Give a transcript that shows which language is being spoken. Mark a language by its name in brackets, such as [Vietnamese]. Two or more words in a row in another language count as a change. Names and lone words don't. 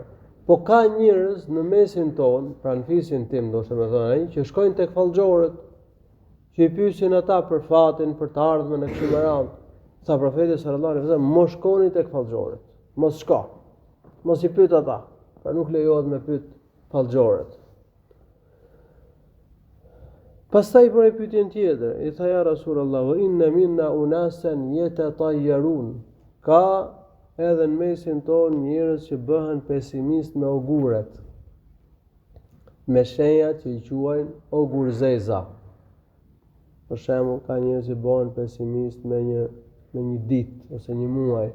[Albanian] Po ka njerëz në mesin ton, pra në fisin tim, ndoshta më thonë ai, që shkojnë tek fallxhorët, që i pyesin ata për fatin, për të ardhmen e kështu me radhë. Sa profeti [Arabic] صلى الله عليه وسلم, [Albanian] mos shkoni tek fallxhorët. Mos shko. Mos i pyet ata. Pra nuk lejohet me pyet fallxhorët. Pastaj për pyetjen tjetër, i tha [Arabic] يا رسول الله وإن منا أناسا يتطيرون. [Albanian] Ka edhe në mesin ton njerëz që bëhen pesimist me oguret, me shenja që i quajnë ogurzeza. Për shembull, ka njerëz që bëhen pesimist me një ditë ose një muaj.